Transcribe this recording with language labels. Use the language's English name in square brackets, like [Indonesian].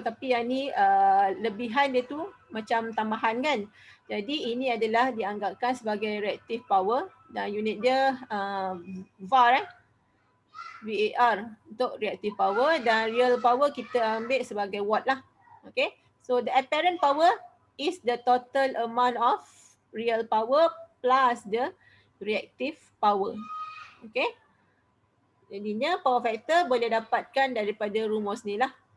[Malay] Tapi yang ni lebihan dia tu macam tambahan kan. Jadi ini adalah dianggapkan sebagai reactive power dan unit dia VAR VAR untuk reactive power, dan real power kita ambil sebagai watt lah. Okay. [English] So the apparent power is the total amount of real power plus the reactive power. Okay. [Malay] Jadinya power factor boleh dapatkan daripada rumus ni lah.